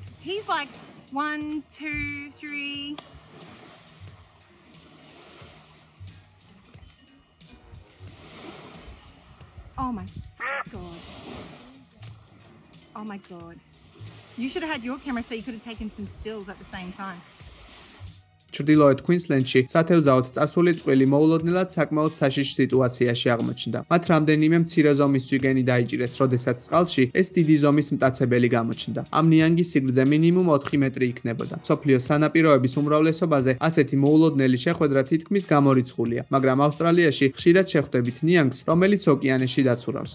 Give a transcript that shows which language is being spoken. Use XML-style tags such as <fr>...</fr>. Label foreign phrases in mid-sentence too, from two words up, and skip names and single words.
<en>He's like 1, 2, 3. Oh my god. Oh my god. You should have had your camera so you could have taken some stills at the same time.</en> <ka>ჩრდილოეთ Queensland-ში სათევზაოდ წასული წყვილი მოულოდნელად საკმაოდ საშიშ სიტუაციაში აღმოჩნდა. მათ რამდენიმე მცირე ზომის ზვიგენი დაიჭირეს, როდესაც წყალში ეს დიდი ზომის მტაცებელი გამოჩნდა. ამ ნიანგის სიგრძე მინიმუმ 4 მეტრი იქნებოდა. მსოფლიოს სანაპიროების უმრავლესობაზე ასეთი მოულოდნელი შეხვედრა თითქმის გამორიცხულია, მაგრამ ავსტრალიაში ხშირად შეხვდებით ნიანგს, რომელიც ოკეანეში დაცურავს.</ka>